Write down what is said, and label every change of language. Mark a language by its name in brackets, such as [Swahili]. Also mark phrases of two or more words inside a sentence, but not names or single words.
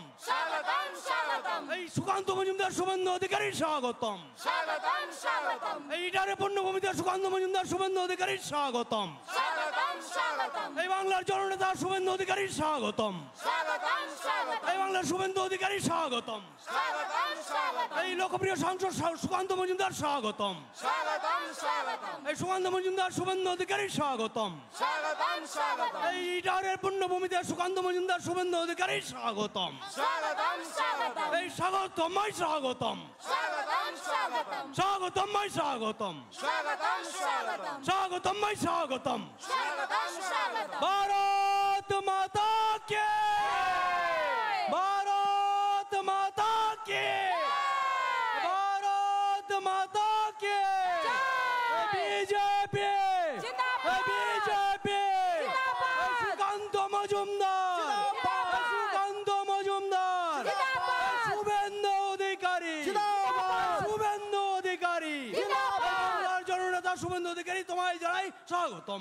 [Bangla] স্বাগতম স্বাগতম এই সুকান্ত মজুমদার শুভেন্দু অধিকারী স্বাগতম স্বাগতম স্বাগতম এইটারে পূর্ণভূমিতে সুকান্ত মজুমদার শুভেন্দু অধিকারী স্বাগতম স্বাগতম স্বাগতম এই বাংলার জননেতা শুভেন্দু অধিকারী স্বাগতম স্বাগতম স্বাগতম এই বাংলার শুভেন্দু অধিকারী স্বাগতম স্বাগতম স্বাগতম এই লোকপ্রিয় সাংসদ সুকান্ত মজুমদার স্বাগতম স্বাগতম স্বাগতম এই সুকান্ত মজুমদার শুভেন্দু অধিকারী স্বাগতম স্বাগতম স্বাগতম এই ইটারের পূর্ণভূমিতে সুকান্ত মজুমদার শুভেন্দু অধিকারী স্বাগতম স্বাগতম স্বাগতম এই স্বাগতম স্বাগতম স্বাগতম স্বাগতম স্বাগতম স্বাগতম স্বাগতম স্বাগতম স্বাগতম স্বাগতম স্বাগতম স্বাগতম ভারত মাতা কে ভারত মাতা কে ভারত মাতা কে বিজেপি বিজেপি সুকান্ত মজুমদার সুকান্ত মজুমদার শুভেন্দু অধিকারী শুভেন্দু অধিকারী বাংলার জননেতা শুভেন্দু অধিকারী তোমায় জানাই স্বাগতম